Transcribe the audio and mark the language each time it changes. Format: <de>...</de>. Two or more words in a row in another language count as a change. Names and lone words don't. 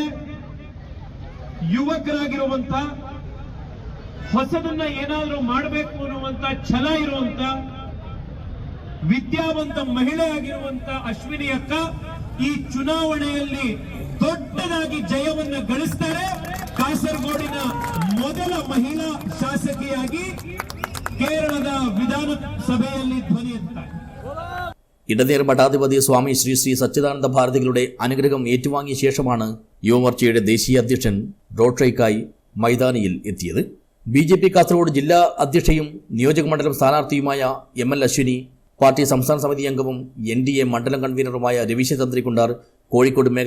<kn>ಯುವಕರಾಗಿರುವಂತ, ಹೊಸದನ್ನ ಏನಾದರೂ ಮಾಡಬೇಕು ಅನ್ನುವಂತ ಛಲ ಇರುವಂತ, ವಿದ್ಯಾವಂತ ಮಹಿಳೆ ಆಗಿರುವಂತ ಅಶ್ವಿನಿ ಅಕ್ಕ ಈ ಚುನಾವಣೆಯಲ್ಲಿ ದೊಡ್ಡದಾಗಿ ಜಯವನ್ನ ಗಳಿಸ್ತಾರೆ. ಕಾಸರಗೋಡಿನ ಮೊದಲ ಮಹಿಳಾ ಶಾಸಕಿಯಾಗಿ ಕೇರಳದ ವಿಧಾನಸಭೆಯಲ್ಲಿ ಧ್ವನಿ ಎತ್ತಾರೆ.</kn> <ml>ഇടനീർ മഠാധിപതി സ്വാമി ശ്രീ ശ്രീ സച്ചിദാനന്ദ ഭാരതികളുടെ അനുഗ്രഹം ഏറ്റുവാങ്ങിയ ശേഷമാണ് യുവമോർച്ചയുടെ ദേശീയ അധ്യക്ഷൻ</ml> <en>road show</en> <ml>മൈതാനിയിൽ എത്തിയത്. BJP കാസർഗോഡ് ജില്ലാ അധ്യക്ഷയും നിയോജകമണ്ഡലം സ്ഥാനാർത്ഥിയുമായ ML അശ്വിനി, പാർട്ടി സംസ്ഥാന സമിതി അംഗവും NDA മണ്ഡലം കൺവീനറുമായ രവീശ തന്ത്രികുണ്ടാർ, കോഴിക്കോട് മേഖല</ml>